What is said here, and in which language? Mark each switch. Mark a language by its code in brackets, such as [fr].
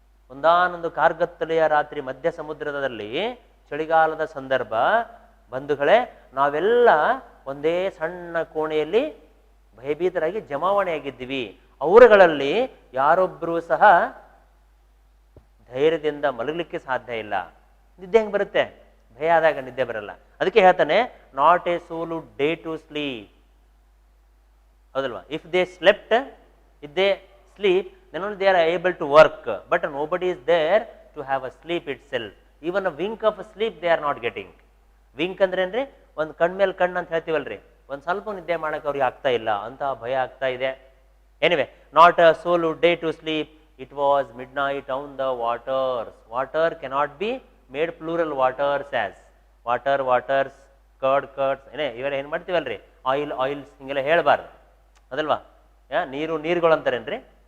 [kn] ಒಂದಾನೊಂದು ಕಾರ್ಗತ್ತಲೆಯ ರಾತ್ರಿ ಮಧ್ಯ ಸಮುದ್ರದಲ್ಲಿ, ಚಳಿಗಾಲದ ಸಂದರ್ಭ, ಬಂಧುಗಳೇ, ನಾವೆಲ್ಲ ಒಂದೇ ಸಣ್ಣ ಕೋಣೆಯಲ್ಲಿ ಭಯಭೀತರಾಗಿ ಜಮಾವಣೆಯಾಗಿದ್ದೀವಿ. ಅವರುಗಳಲ್ಲಿ ಯಾರೊಬ್ಬರೂ ಸಹ ಧೈರ್ಯದಿಂದ ಮಲಗಲಿಕ್ಕೆ ಸಾಧ್ಯ ಇಲ್ಲ. ನಿದ್ದೆ ಹೆಂಗೆ ಬರುತ್ತೆ? ಭಯ ಆದಾಗ ನಿದ್ದೆ ಬರಲ್ಲ. ಅದಕ್ಕೆ ಹೇಳ್ತಾನೆ, [en] Not a soul would dare to sleep. [kn] ಹೌದಲ್ವಾ? [en] If they slept, if they sleep, then only they are able to work, but nobody is there to have a sleep itself. Even a wink of a sleep they are not getting. [kn] Wink ಅಂದ್ರೆ ಏನ್ರಿ? ಒಂದು ಕಣ್ಮೇಲೆ ಕಣ್ಣು ಅಂತ ಹೇಳ್ತೀವಲ್ರಿ, ಒಂದು ಸ್ವಲ್ಪ ನಿದ್ದೆ ಮಾಡಕ್ಕೆ ಅವ್ರಿಗೆ ಆಗ್ತಾ ಇಲ್ಲ, ಅಂತ ಭಯ ಆಗ್ತಾ ಇದೆ. [en] Anyway, not a soul would dare to sleep. It was midnight on the waters. Water cannot be made plural waters as waters, curds [kn] ಇವೆಲ್ಲ ಏನು ಮಾಡ್ತೀವಲ್ರಿ, ಆಯಿಲ್ಸ್ ಹಿಂಗೆಲ್ಲ ಹೇಳಬಾರ್ದು, ಅದಲ್ವಾ? ನೀರುಗಳು ಅಂತಾರೇನ್ರಿ?